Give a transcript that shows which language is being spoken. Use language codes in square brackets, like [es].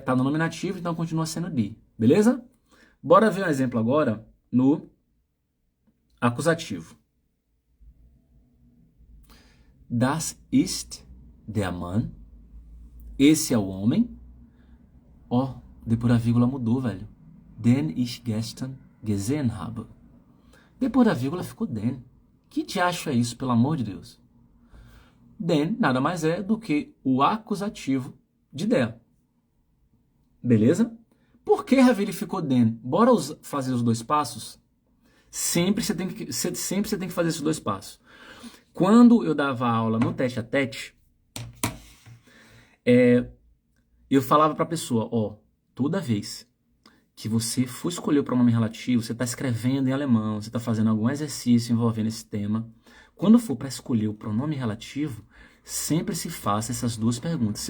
[pt] Tá no nominativo, então continua sendo die. Beleza? Bora ver um exemplo agora no acusativo. [de] Das ist der Mann. [pt] Esse é o homem. Ó, depois da vírgula mudou, velho. [de] Den ich gestern gesehen habe. [pt] Depois da vírgula ficou den. Que te acha isso, pelo amor de Deus? Den nada mais é do que o acusativo de der. Beleza? Por que, Ravi, ele ficou den? Bora fazer os dois passos? Sempre você tem que fazer esses dois passos. Quando eu dava aula no tete a tete, eu falava para a pessoa, ó, toda vez que você for escolher o pronome relativo, você está escrevendo em alemão, você está fazendo algum exercício envolvendo esse tema, quando for para escolher o pronome relativo, sempre se faça essas duas perguntas.